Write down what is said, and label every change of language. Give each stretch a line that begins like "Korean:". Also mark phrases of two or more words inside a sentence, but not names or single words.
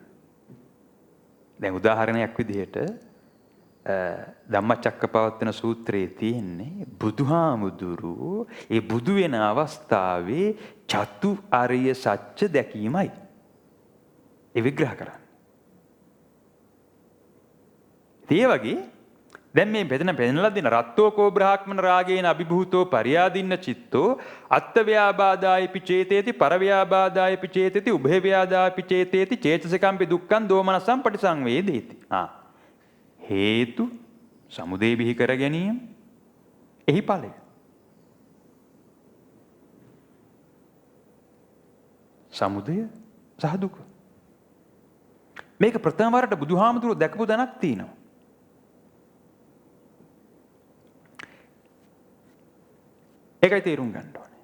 Sinhala: දැන් උදාහරණයක් විදිහට ධම්මචක්කපවත්තන සූත්‍රයේ තියෙන්නේ බුදුහාමුදුරුවෝ ඒ බුදු වෙන අවස්ථාවේ චතු ආර්ය සත්‍ය දැකීමයි. ඒ විග්‍රහ කරන්නේ. ඒ වගේ දැන් මේ පෙන්නලා දෙන
Pali: රත්තෝකෝ බ්‍රාහ්මණ රාගේන අභිභූතෝ පරියාදින්න චිත්තෝ අත්ත්ව්‍යාබාදායපි චේතේති පරව්‍යාබාදායපි චේතේති උභයව්‍යාදායපි චේතේති චේතසිකම්පි දුක්ඛං දෝමනසං පටිසංවේදේති.
Sinhala: හේතු සමුදය බිහි කර ගැනීම එහි ඵලය. සමුදය සහ දුක. මේක ප්‍රථම වරට බුදුහාමුදුරුවෝ දැකපු දණක් තියෙනවා. ඒකයි තේරුම් ගන්න ඕනේ.